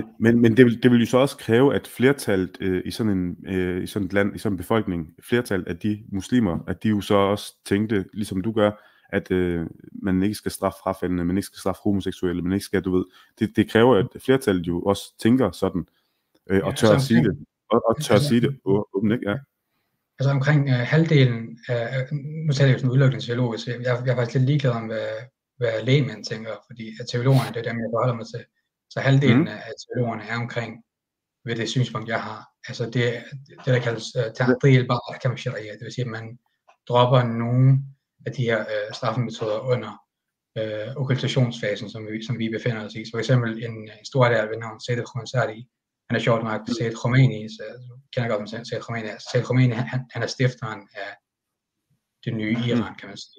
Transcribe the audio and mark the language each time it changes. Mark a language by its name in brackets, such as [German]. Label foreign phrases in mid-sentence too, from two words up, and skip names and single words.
[Danish] Men det vil jo så også kræve, at flertallet i sådan et land, i sådan en befolkning, flertallet af de muslimer, at de jo så også tænkte, ligesom du gør, at man ikke skal straffe frafaldende, man ikke skal straffe homoseksuelle, man ikke skal, du ved, det kræver, at flertallet jo også tænker sådan, og tør at sige det, og tør at sige det åbent, ikke? Ja. Altså omkring halvdelen af, nu taler jeg jo sådan udelukkende teologisk, jeg er faktisk lidt ligeglad om, hvad lægmænd tænker, fordi at teologerne, det er dem, jeg forholder mig til. Så halvdelen af teologerne er omkring ved det synspunkt, jeg har. Altså det der kaldes [Arabic] تعديل بعض الشريعة, [Danish] det vil sige, at man dropper nogle af de her straffemetoder under okkultationsfasen, som vi befinder os i. Så for eksempel en stor del ved navn Sayyid al-Khonsari, han er sjovt nok Sayyid Khomeini, så jeg kender godt om Sayyid Khomeini. Sayyid Khomeini, han er stifteren af det nye Iran, kan man sige.